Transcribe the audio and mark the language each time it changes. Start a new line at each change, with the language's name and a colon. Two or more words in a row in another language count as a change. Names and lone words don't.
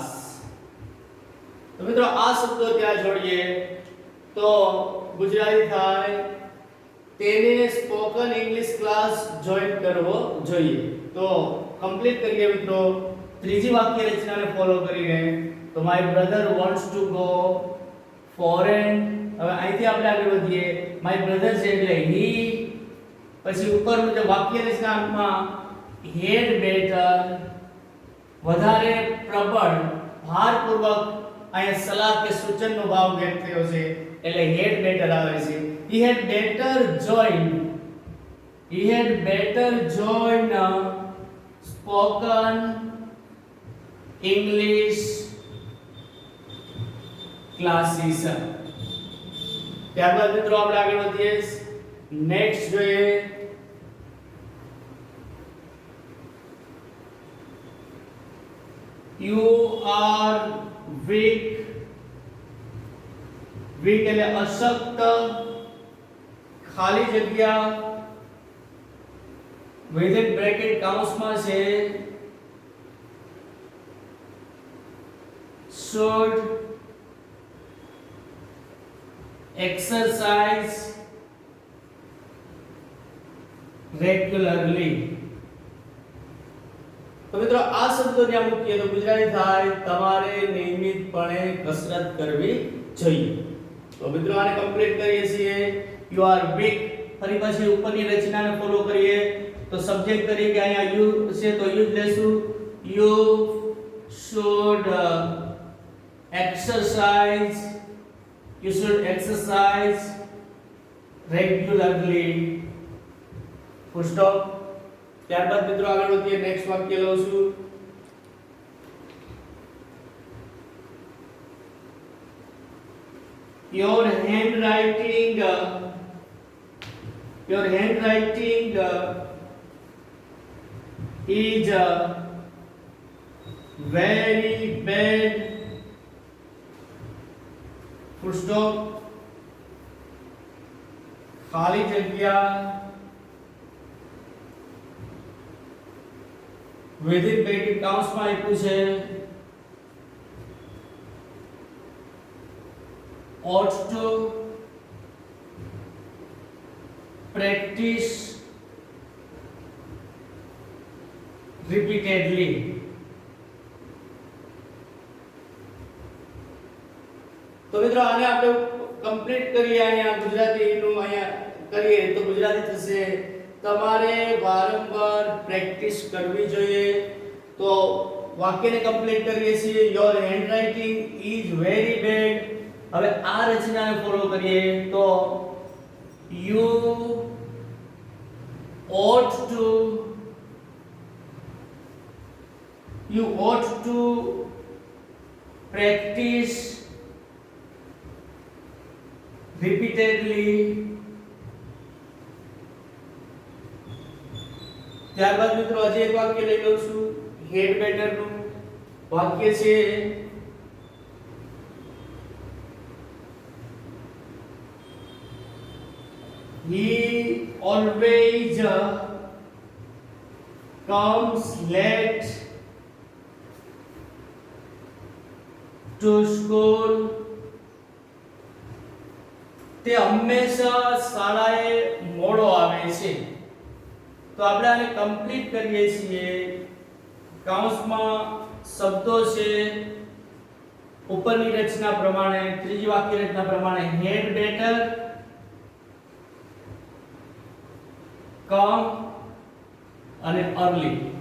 Gujarati: તો મિત્રો આ શબ્દો ત્યાં જોડીએ તો ગુજરાતી થાય તેને
English: spoken English class
Gujarati: જોઈન કરવો જોઈએ. તો કમ્પ્લીટ કરીએ મિત્રો ત્રીજી વાક્ય રચનાને ફોલો કરીને.
English: તો my brother wants to go foreign.
Gujarati: હવે અહીંથી આપણે આગળ વધીએ.
English: my brother
Gujarati: છે એટલે હી, પછી ઉપર મુજબ વાક્ય રચનામાં
English: had better,
Gujarati: વધારે પ્રબળ ભારપૂર્વક અહીંયા સલાહ કે સૂચનનો ભાવ વ્યક્ત થયો છે એટલે
English: had better
Gujarati: આવે છે.
English: He had better join spoken English classes.
Gujarati: ત્યારબાદ મિત્રો આપણે આગળ વધીએ.
English: નેક્સ્ટ જોઈએ you are weak.
Gujarati: વીક એટલે અશક્ત, ખાલી જગ્યા
English: within bracket
Gujarati: કાઉન્સમાં છે
English: should exercise regularly.
Gujarati: તો મિત્રો આ શબ્દોને આ મૂકીએ તો ગુજરાતી થાય તમારે નિયમિતપણે કસરત કરવી જોઈએ. તો મિત્રો આને કમ્પ્લીટ કરીએ છીએ.
English: you are weak,
Gujarati: ફરી પાછી ઉપરની રચનાને ફોલો કરીએ તો સબ્જેક્ટ તરીકે અહીંયા યુ છે તો યુ જ લેશું.
English: યુ should exercise regularly. full stop.
Gujarati: ત્યારબાદ મિત્રો આગળ વધીએ. નેક્સ્ટ વાક્ય લઉં છું.
English: Your handwriting is very bad. Full stop.
Hindi: खाली जगह
English: within bracket counts
Gujarati: માં આપ્યું છે
English: ought to practice repeatedly.
Gujarati: તો મિત્રો આને આપણે કમ્પ્લીટ કરીએ. અહીંયા ગુજરાતીનું અહીંયા કરીએ તો ગુજરાતી થશે તમારે વારંવાર પ્રેક્ટિસ કરવી જોઈએ. તો વાક્યને કમ્પ્લીટ કરીએ છીએ.
English: your handwriting is very bad.
Gujarati: હવે આ રચનાને ફોલો કરીએ તો
English: you ought to practice repeatedly.
Gujarati: ત્યારબાદ મિત્રો હજી એક વાક્ય લઈ લઉં છું.
English: had better
Gujarati: નું વાક્ય છે
English: he always comes late to school.
Gujarati: તે હંમેશા શાળાએ મોડો આવે છે. તો આપણે આને કમ્પ્લીટ કરીએ છીએ. કાઉન્સમાં શબ્દો છે ઉપરની રચના પ્રમાણે, ત્રીજી વાક્ય રચના પ્રમાણે
English: had better,
Gujarati: કમ અને અર્લી.